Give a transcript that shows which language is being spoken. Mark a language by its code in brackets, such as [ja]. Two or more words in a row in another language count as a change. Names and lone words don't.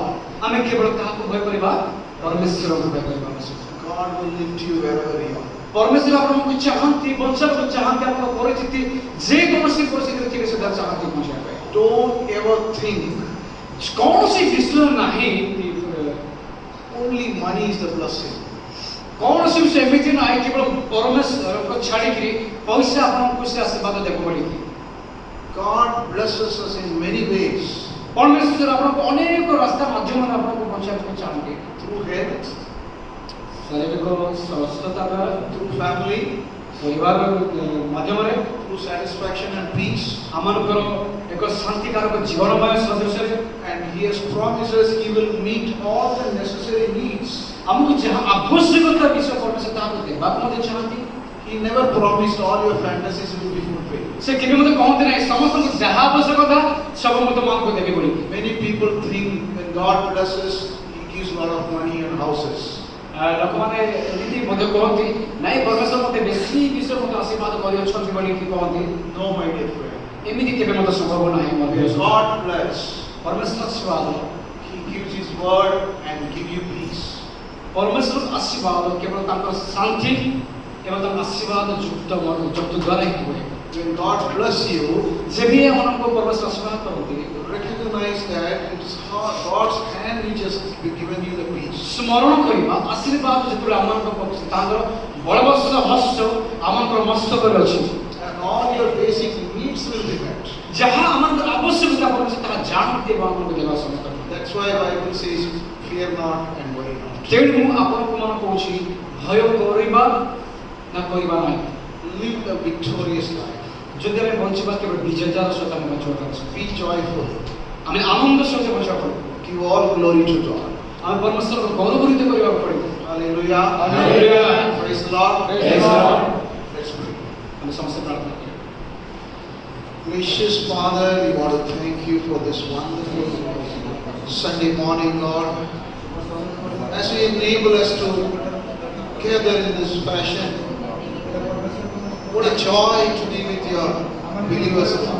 [or] ଆମେ କେବଳ କାହାକୁ ଭୟ କରିବା? ପରମେଶ୍ୱରଙ୍କୁ ଭୟ କରିବା। [en] God will lift you wherever you are. [or] ପରମେଶ୍ୱର ଆପଣଙ୍କୁ ଚାହାନ୍ତି, ବଞ୍ଚାବାକୁ ଚାହାନ୍ତି। ଆପଣ ପରିସ୍ଥିତି ଯେକୌଣସି ପରିସ୍ଥିତିରେ ଥିବେ ସେଟା ଚାହାନ୍ତି ବଞ୍ଚିବା ପାଇଁ। [en] Don't ever think [or] କୌଣସି ବିଷୟ ନାହିଁ [en] only money is the blessing. [or] କୌଣସି ବିଷୟ ଏମିତି ନାହିଁ କେବଳ ପରମେଶ୍ୱରଙ୍କୁ ଛାଡ଼ିକିରି ପଇସା ଆପଣଙ୍କୁ ସେ ଆଶୀର୍ବାଦ ଦେବ ବୋଲିକି। [en] God blesses us in many ways. [or] ପରମେଶ୍ୱର ଆପଣଙ୍କୁ ଅନେକ ରାସ୍ତା ମାଧ୍ୟମରେ ଆପଣଙ୍କୁ ବଞ୍ଚାଇବାକୁ ଚାହାନ୍ତି। [en] Through health, [or] ଶାରୀରିକ ସୁସ୍ଥତା ଦ୍ୱାରା, [en] through family, [or] ପରିବାର ମାଧ୍ୟମରେ, [en] through satisfaction and peace. [or] ଆମମାନଙ୍କର ଏକ ଶାନ୍ତିକାରକ ଜୀବନମୟ ସଦୃଶରେ। [en] And He has promised us He will meet all the necessary needs. [or] ଆମକୁ ଯାହା ଆବଶ୍ୟକତା ବିଷୟ ପରମେଶ୍ୱର ତାହାକୁ ଦେବାକୁ ମଧ୍ୟ ଚାହାନ୍ତି। [en] He never promised all your fantasies will be fulfilled. [or] ସେ କେବେ ମଧ୍ୟ କହନ୍ତି ନାହିଁ ସମସ୍ତଙ୍କୁ ଯାହା ଆବଶ୍ୟକତା ସବୁ ମୁଁ ତମକୁ ଦେବି ବୋଲି। [en] Many people think when God blesses, He gives a lot of money and houses. [or] ଲୋକମାନେ ଏମିତି ମଧ୍ୟ କହନ୍ତି ନାଇଁ ପରମେଶ୍ୱର ମୋତେ ବେଶୀ ବିଷୟ ମୋତେ ଆଶୀର୍ବାଦ କରିଅଛନ୍ତି ବୋଲି କହନ୍ତି। [en] No, my dear friend. [or] ଏମିତି କେବେ ମଧ୍ୟ ସମ୍ଭବ ନାହିଁ ମୋ ପ୍ରିୟ [en] When God bless, [or] ପରମେଶ୍ୱର ଆଶୀର୍ବାଦ [en] He gives His word and give you peace. [or] ପରମେଶ୍ୱର ଆଶୀର୍ବାଦ କେବଳ ତାଙ୍କର ଶାନ୍ତି ଏବଂ ତାଙ୍କ ଆଶୀର୍ବାଦ ଯୁକ୍ତ ଦ୍ୱାରା ହିଁ ହୁଏ। [en] When God bless you, [or] ଯେବେ ଆମମାନଙ୍କୁ ପରମେଶ୍ୱର ଆଶୀର୍ବାଦ କରନ୍ତି [en] recognize that it is God's hand which has given you the peace. [or] ସ୍ମରଣ କରିବା ଆଶୀର୍ବାଦ ଯେତେବେଳେ ଆମମାନଙ୍କ ତାଙ୍କର ବଳବତ୍ସର ହସ୍ତ ଆମଙ୍କର ମସ୍ତକରେ ଅଛି। [en] And all your basic needs will be met. [or] ଯାହା ଆମଙ୍କର ଆବଶ୍ୟକତା ପଡ଼ୁଛି ତାହା ଜାଣନ୍ତି ଏବଂ ଆମକୁ ଦେବା ସମସ୍ତ। [en] That's why Bible says, fear not and worry not. [or] ତେଣୁ ମୁଁ ଆପଣଙ୍କୁ ମନେ କହୁଛି ଭୟ କରିବା ନା କରିବା ନାହିଁ। [en] Live a victorious life. [or] ଯଦି ଆମେ ବଞ୍ଚିବା କେବଳ ବିଜେତାର ସହିତ ଆମେ ବଞ୍ଚିବା ଅଛି। [en] Be joyful. [or] ଆମେ ଆନନ୍ଦ ସହିତ ବଞ୍ଚିବା ପଡ଼ିବ। [en] Give all glory to God. [or] ଆମେ ପରମେଶ୍ୱରକୁ ଗୌରବାନ୍ୱିତ କରିବାକୁ ପଡ଼ିବ। [en] Hallelujah. Hallelujah. Praise the Lord. Praise the Lord. Let's pray. [or] ଆମେ ସମସ୍ତେ ପ୍ରାର୍ଥନା କରିବା। [en] Gracious Father, we want to thank you for this wonderful Sunday morning, Lord. As we enable us to gather in this fashion, what a joy to be with your believers.